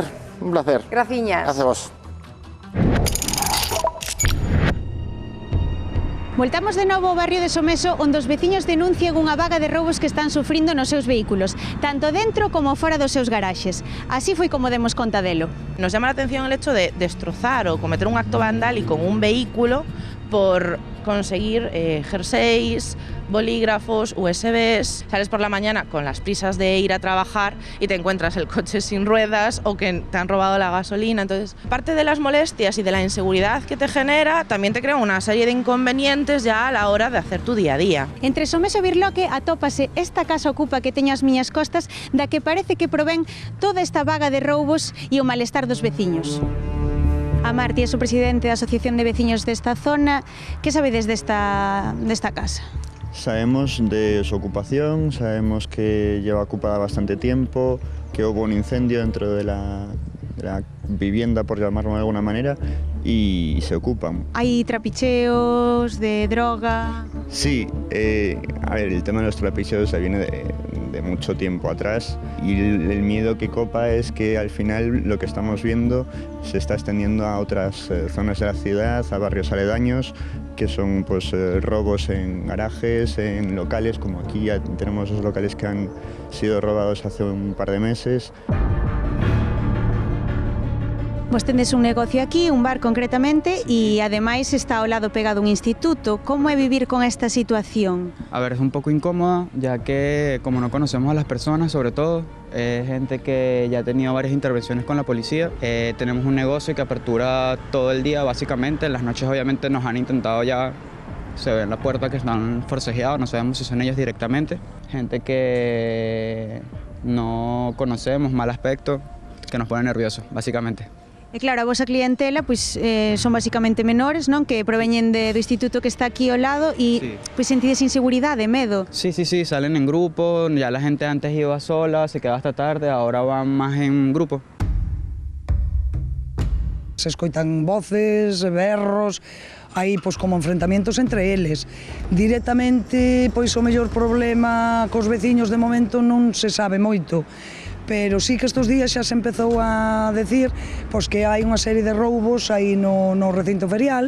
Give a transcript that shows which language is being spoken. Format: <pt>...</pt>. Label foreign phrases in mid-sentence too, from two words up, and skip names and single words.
<gl>Graciñas. Gracias a vos. Voltamos de novo ao barrio de Someso, onde os veciños denuncian unha vaga de roubos que están sufrindo nos seus vehículos, tanto dentro como fora dos seus garaxes. Así foi como demos conta delo.</gl> <es>Nos llama la atención el hecho de destrozar o cometer un acto vandálico en un vehículo por conseguir jerseys, bolígrafos, USBs. Sales por la mañana con las prisas de ir a trabajar y te encuentras el coche sin ruedas o que te han robado la gasolina. Entonces, parte de las molestias y de la inseguridad que te genera, también te crea una serie de inconvenientes ya a la hora de hacer tu día a día.</es> <gl>Entre Someso e Birloque atópase esta casa ocupa que teño ás miñas costas, da que parece que provén toda esta vaga de roubos e o malestar dos veciños. A Marti é o presidente da Asociación de Veciños desta zona. Que sabedes desta casa?</gl> <es>Sabemos de su ocupación, sabemos que lleva ocupada bastante tiempo, que hubo un incendio dentro de la vivienda, por llamarlo de alguna manera, y se ocupan. ¿Hay trapicheos de droga? Sí, a ver, el tema de los trapicheos se viene de mucho tiempo atrás y el miedo que copa es que al final lo que estamos viendo se está extendiendo a otras zonas de la ciudad, a barrios aledaños, que son pues robos en garajes, en locales, como aquí ya tenemos dos locales que han sido robados hace un par de meses.</es> <gl>Vos tendes un negocio aquí, un bar concretamente, e ademais está ao lado pegado un instituto. Como é vivir con esta situación?</gl> <es>A ver, es un poco incómoda, ya que como no conocemos a las personas, sobre todo, gente que ya ha tenido varias intervenciones con la policía. Tenemos un negocio que apertura todo el día, básicamente. En las noches, obviamente, nos han intentado ya, se ve en la puerta que están forcejeados, no sabemos si son ellos directamente. Gente que no conocemos, mal aspecto, que nos pone nerviosos, básicamente.</es> <gl>E claro, a vosa clientela pois, son basicamente menores, non? Que proveñen do instituto que está aquí ao lado e pois, sentides inseguridade, medo.</gl> <es>Sí, salen en grupo, ya la gente antes iba sola, se quedaba hasta tarde, ahora van máis en grupo.</es> <gl>Se escoitan voces, berros, hai pois como enfrentamientos entre eles. Directamente, pois o mellor problema cos veciños de momento non se sabe moito. Pero sí que estes días xa se empezou a decir pois, que hai unha serie de roubos aí no recinto ferial.</gl>